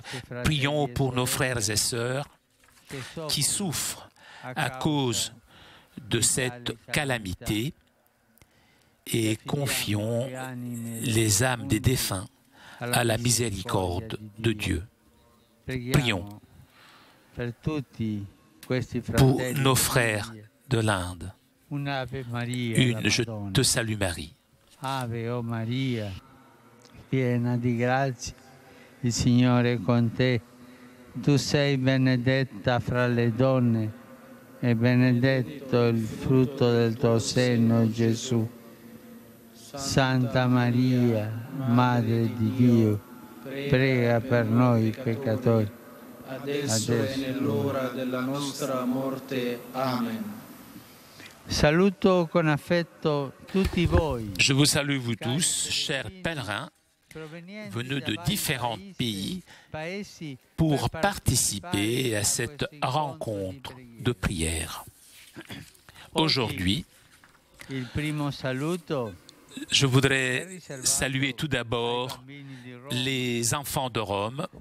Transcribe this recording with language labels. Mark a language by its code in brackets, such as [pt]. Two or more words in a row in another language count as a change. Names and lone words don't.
[fr] Prions pour nos frères et sœurs qui souffrent à cause de cette calamité et confions les âmes des défunts à la miséricorde de Dieu. Prions pour nos frères de l'Inde. Une Je te salue Marie. [it] Ave o Maria, piena di grazia, il Signore è con te. Tu sei benedetta fra le donne e benedetto il frutto del tuo seno, Gesù. Santa Maria, Madre di Dio, prega per noi peccatori, adesso e nell'ora della nostra morte. Amen. Saluto con affetto tutti voi. [fr] Je vous salue vous tous, chers pèlerins, venus de différents pays pour participer à cette rencontre de prière. Aujourd'hui, je voudrais saluer tout d'abord les enfants de Rome.